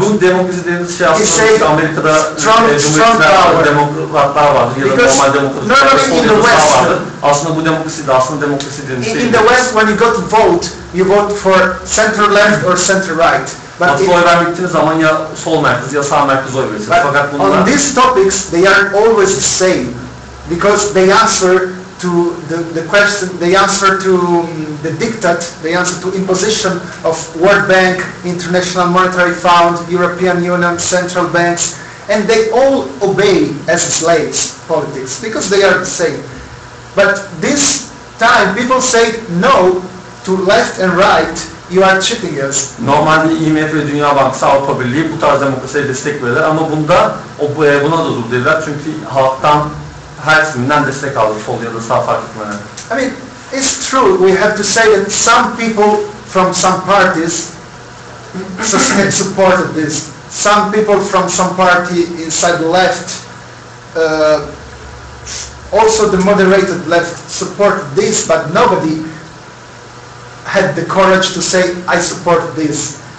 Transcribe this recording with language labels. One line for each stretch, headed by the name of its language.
Turkish: Bu demokrasi dediğimiz şey aslında Amerika'da Cumhuriyetçiler demokratlar vardı ya da normal demokratlar vardı. Aslında bu demokrasi de aslında demokrasi dediğimiz şey.
English: In the West, when you go to vote, you vote for center left or center right.
Turkish: Batı'da oy vermek gittiğiniz zaman ya sol merkez ya sağ merkez oy verirsiniz. Fakat bunlar
English: on these topics they are always the same, because they answer to the question, they answer to the diktat, they answer to imposition of World Bank, International Monetary Fund, European Union, central banks, and they all obey as slaves politics, because they are the same. But this time people say no to left and right. you are cheating us.
Turkish: Normalde IMF ve Dünya Bankası, Avrupa Birliği bu tarz demokrasiye destek verirler ama buna da dur dediler çünkü halktan her siminden destek aldı, sol ya da sağ fark etmeden.
English: I mean, it's true, we have to say that some people from some parties supported this. Some people from some party inside the left, also the moderated left, supported this, but nobody had the courage to say, I support this.